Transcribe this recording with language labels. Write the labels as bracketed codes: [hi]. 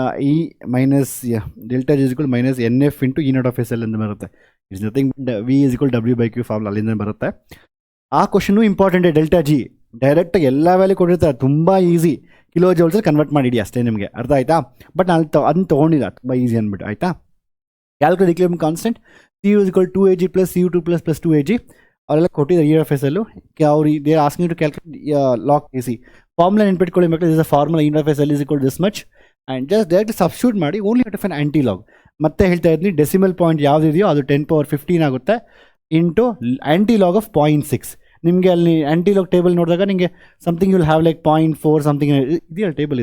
[kn] ಈ minus delta G = -NF × E0 of SL ಅಂತ ಬರುತ್ತೆ. [en] it's nothing [kn] V = W/Q formula ಅಲ್ಲಿಂದ ಬರುತ್ತೆ. ಆ ಕ್ವಶನು ಇಂಪಾರ್ಟೆಂಟೇ. ಡೆಲ್ಟಾ G ಡೈರೆಕ್ಟಾಗಿ ಎಲ್ಲ ವ್ಯಾಲ್ಯೂ ಕೊಟ್ಟಿರ್ತಾರೆ, ತುಂಬ ಈಸಿ. ಕಿಲೋ ಜೌಲ್ಸಲ್ಲಿ ಕನ್ವರ್ಟ್ ಮಾಡಿಡಿ ಅಷ್ಟೇ ನಿಮಗೆ. ಅರ್ಥ ಆಯಿತಾ. ಬಟ್ ನಾನು ಅದನ್ನ ತೊಗೊಂಡಿಲ್ಲ, ತುಂಬ ಈಸಿ ಅಂದ್ಬಿಟ್ಟು, ಆಯಿತಾ. [en] Calculate equilibrium constant. [kn] CU = 2Ag + CU2 + 2Ag ಅವರೆಲ್ಲ ಕೊಟ್ಟಿದ್ದಾರೆ E of SL. [en] ಅವ್ರು they are asking to calculate log KC. [kn] Formula ನೆನ್ಪಿಟ್ಕೊಳ್ಳಿ ಮಕ್ಕಳು. [en] This a formula E of SL = this much and just direct substitute ಮಾಡಿ. Only have to find antilog. [kn] ಮತ್ತೆ ಹೇಳ್ತಾ ಇದ್ದೀನಿ, decimal point ಯಾವುದಿದೆಯೋ ಅದು 10^15 ಆಗುತ್ತೆ into anti log of 0.6. ನಿಮಗೆ ಅಲ್ಲಿ ಆ್ಯಂಟಿ ಲಾಗ್ ಟೇಬಲ್ ನೋಡಿದಾಗ ನಿಮಗೆ [en] something you will have like [kn] 0.4 something ಇದೆಯಲ್ಲ ಟೇಬಲ್.